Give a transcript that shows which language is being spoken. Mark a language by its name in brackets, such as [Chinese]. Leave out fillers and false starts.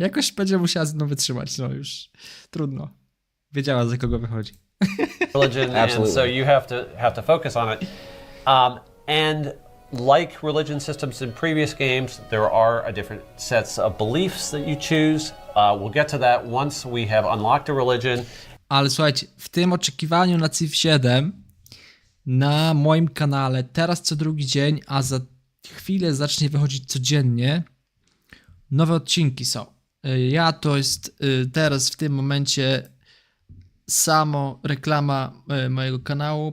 [Polish] Jakoś będzie musiała ze mną wytrzymać, no już trudno. Wiedziała, za kogo wychodzi. [English] religion, and so you have to focus on it. And like religion systems in previous games, there are a different sets of beliefs that you choose. We'll get to that once we have unlocked a religion. [Polish] Ale słuchajcie, w tym oczekiwaniu na Civ 7 na moim kanale teraz co drugi dzień, a za chwilę zacznie wychodzić codziennie, nowe odcinki są. Ja to jest teraz w tym momencie samo reklama mojego kanału.